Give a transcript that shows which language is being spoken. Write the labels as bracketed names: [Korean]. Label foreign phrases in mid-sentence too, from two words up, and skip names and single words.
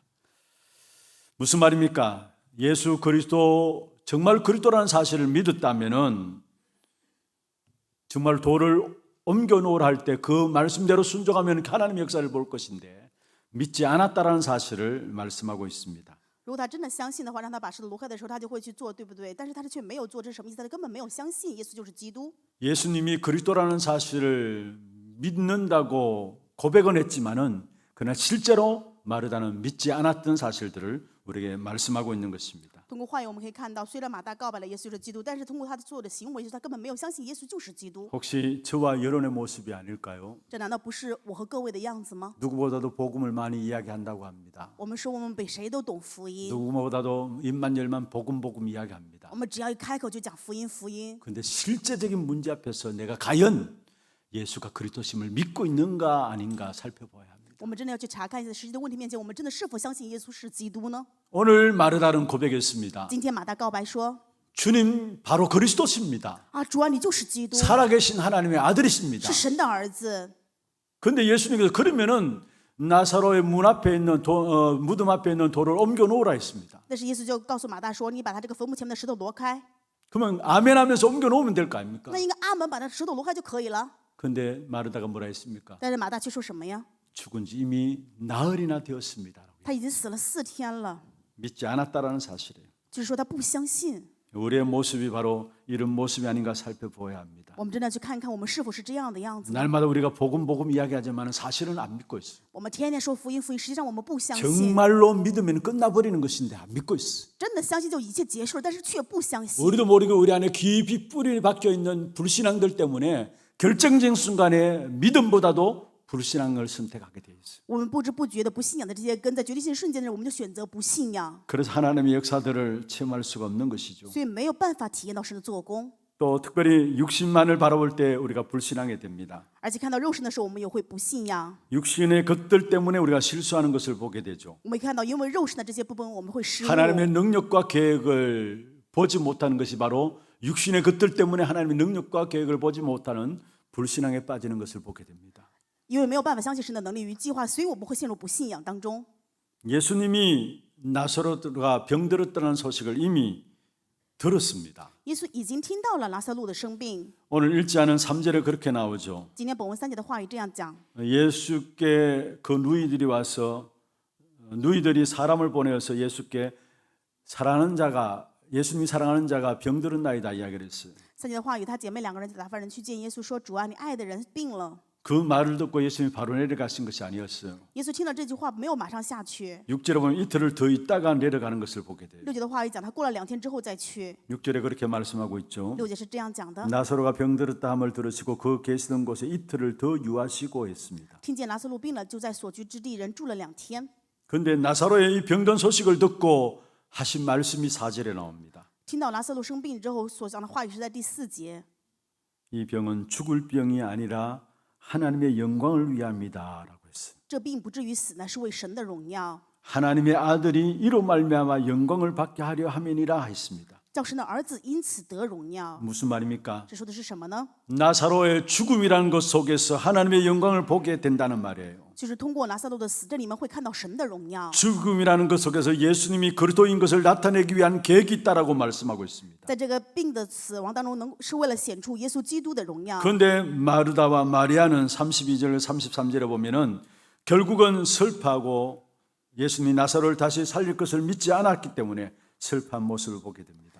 [Korean] 무슨 말입니까? 예수 그리스도 정말 그리스도라는 사실을 믿었다면은 정말 돌을 옮겨 놓으라 할 때 그 말씀대로 순종하면 하나님의 역사를 볼 것인데 믿지 않았다라는 사실을 말씀하고 있습니다. [Chinese] 如果他真的相信的话，让他把石头挪开的时候，他就会去做，对不对？但是他却没有做，这是什么意思？他根本没有相信耶稣就是基督。 [Korean] 예수님이 그리스도라는 사실을 믿는다고 고백은 했지만은 그러나 실제로 마르다는 믿지 않았던 사실들을 우리에게 말씀하고 있는 것입니다. [Chinese] 通过话语我们可以看到，虽然马大告白了耶稣就是基督，但是通过他做的行为，就是他根本没有相信耶稣就是基督。 [Korean] 혹시 저와 여론의 모습이 아닐까요? [Chinese] 这难道不是我和各位的样子吗？ [Korean] 누구보다도 복음을 많이 이야기한다고 합니다. [Chinese] 我们说我们比谁都懂福音， [Korean] 누구보다도 입만 열면 복음 이야기합니다. [Chinese] 我们只要一开口就讲福音，福音。 [Korean] 그런데 실제적인 문제 앞에서 내가 과연 예수가 그리스도심을 믿고 있는가 아닌가 살펴봐야 합니다. [Chinese] 我们真的要去查看一下实际的问题面前，我们真的是否相信耶稣是基督呢？ [Korean] 오늘 마르다는 고백했습니다. [Chinese] 今天马大告白说 [Korean] 주님 바로 그리스도십니다. [Chinese] 啊，主啊，你就是基督， [Korean] 살아계신 하나님의 아들이십니다. [Chinese] 是神的儿子。 [Korean] 그런데 예수님께서 그러면은 나사로의 문 앞에 있는 무덤 앞에 있는 돌을 옮겨 놓으라 했습니다. [Chinese] 但是耶稣就告诉马大说：“你把他这个坟墓前面的石头挪开。 [Korean] 그러면 아멘하면서 옮겨 놓으면 될 거 아닙니까? [Chinese] 那应该阿门，把那石头挪开就可以了。 [Korean] 그런데 마르다가 뭐라 했습니까? [Chinese] 但是马大却说什么呀？ [Korean] 죽은 지 이미 나흘이나 되었습니다. [Chinese] 他已经死了4天了， [Korean] 믿지 않았다라는 사실이에요. [Chinese] 就是说他不相信。 [Korean] 우리의 모습이 바로 이런 모습이 아닌가 살펴보아야 합니다. [Chinese] 我们真的去看看我们是否是这样的样子呢？ [Korean] 날마다 우리가 복음 이야기하지만 사실은 안 믿고 있어요. [Chinese] 我们天天说福音，福音，实际上我们不相信。 [Korean] 정말로 믿으면 끝나버리는 것인데 안 믿고 있어요. [Chinese] 真的相信就一切结束了，但是却不相信。 [Korean] 우리도 모르게 우리 안에 깊이 뿌리 박혀 있는 불신앙들 때문에 결정적인 순간에 믿음보다도 불신앙을 선택하게 돼 있어요. [Chinese] 我们不知不觉的不信仰的这些根，在决定性瞬间的时候，我们就选择不信仰， [Korean] 그래서 하나님의 역사들을 체험할 수가 없는 것이죠. [Chinese] 所以没有办法体验到神的做工。 [Korean] 또 특별히 육신만을 바라볼 때 우리가 불신하게 됩니다. [Chinese] 而且看到肉身的时候，我们也会不信仰。 [Korean] 육신의 것들 때문에 우리가 실수하는 것을 보게 되죠. [Chinese] 我们看到，因为肉身的这些部分，我们会失误。 [Korean] 하나님의 능력과 계획을 보지 못하는 것이 바로 육신의 것들 때문에 하나님의 능력과 계획을 보지 못하는 불신앙에 빠지는 것을 보게 됩니다. [Chinese] 因为没有办法相信神的能力与计划，所以我们会陷入不信仰当中。 [Korean] 예수님이 나사로가 병들었다는 소식을 이미 들었습니다. [Chinese] 耶稣已经听到了拉撒路的生病。 [Korean] 오늘 읽지 않은 3절에 그렇게 나오죠. [Chinese] 今天本文3节的话语这样讲： [Korean] 예수께 그 누이들이 와서 누이들이 사람을 보내어서 예수께 사랑하는 자가 예수님이 사랑하는 자가 병들었나이다 이야기를 했어요. [Chinese] 3节的话语，他姐妹2个人打发人去见耶稣，说：“主啊，你爱的人病了。” [Korean] 그 말을 듣고 예수님이 바로 내려가신 것이 아니었어요. [Chinese] 耶稣听了这句话，没有马上下去。 [Korean] 6절에 보면 이틀을 더 있다가 내려가는 것을 보게 돼요. [Chinese] 6节的话语讲，他过了2天之后再去。 [Korean] 6절에 그렇게 말씀하고 있죠. [Chinese] 6节是这样讲的： [Korean] 나사로가 병들었다 함을 들으시고 그 계시던 곳에 이틀을 더 유하시고 했습니다. [Chinese] 听见拉撒路病了，就在所居之地人住了2天。 [Korean] 그런데 나사로의 이 병든 소식을 듣고 하신 말씀이 4절에 나옵니다. [Chinese] 听到拉撒路生病之后所讲的话语是在第4节。 [Korean] 이 병은 죽을 병이 아니라 하나님의 영광을 위함이다라고 했어요. [Chinese] 这病不至于死，乃是为神的荣耀， [Korean] 하나님의 아들이 이로 말미암아 영광을 받게 하려 함이니라 했습니다. [Chinese] 叫神的儿子因此得荣耀。 [Korean] 무슨 말입니까? [Chinese] 这说的是什么呢？ [Korean] 나사로의 죽음이라는 것 속에서 하나님의 영광을 보게 된다는 말이에요. [Chinese] 就是通过拉撒路的死，这里面会看到神的荣耀。 [Korean] 죽음이라는 것 속에서 예수님이 그리스도인 것을 나타내기 위한 계획이 있다라고 말씀하고 있습니다. [Chinese] 在这个病的死亡当中，是为了显出耶稣基督的荣耀。 [Korean] 그런데 마르다와 마리아는 32절 33절에 보면은 결국은 슬퍼하고 예수님이 나사로를 다시 살릴 것을 믿지 않았기 때문에 슬퍼한 모습을 보게 됩니다.